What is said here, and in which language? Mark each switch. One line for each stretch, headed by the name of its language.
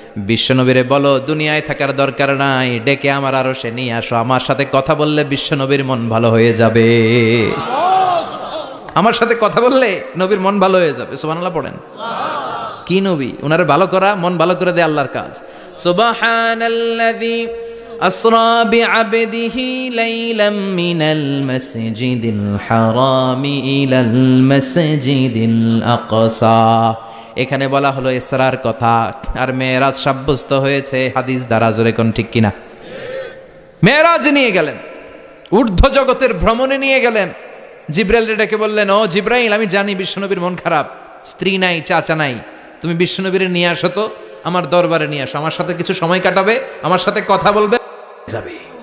Bangla: বিশ্বনবীরে বলো দুনিয়ায় থাকার দরকার নাই, ডেকে আমার আরশে নিয়ে আসো, আমার সাথে কথা বললে বিশ্বনবীর মন ভালো হয়ে যাবে। আমার সাথে কথা বললে নবীর মন ভালো হয়ে যাবে। সুবহানাল্লাহ পড়েন। কি নবী, ওনার ভালো করা, মন ভালো করে দেয় আল্লাহর কাজ।
Arabic: সুবহানাল্লাযী أسرى بعبده ليلا من المسجد الحرام إلى المسجد الأقصى।
Bangla: এখানে বলা হলো ইসরার কথা, আর মেরাজ সাব্যস্ত হয়েছে হাদিস দ্বারা। জোরে কোন ঠিক কিনা? মেরাজ নিয়ে গেলেন, ঊর্ধ্ব জগতের ভ্রমণে নিয়ে গেলেন। জিব্রাইল ডেকে বললেন, ও জিব্রাইল, আমি জানি বিশ্বনবীর মন খারাপ, স্ত্রী নাই, চাচা নাই, তুমি বিশ্বনবীর নিয়ে আসো তো, আমার দরবারে নিয়ে আসো, আমার সাথে কিছু সময় কাটাবে, আমার সাথে কথা বলবে, যাবে।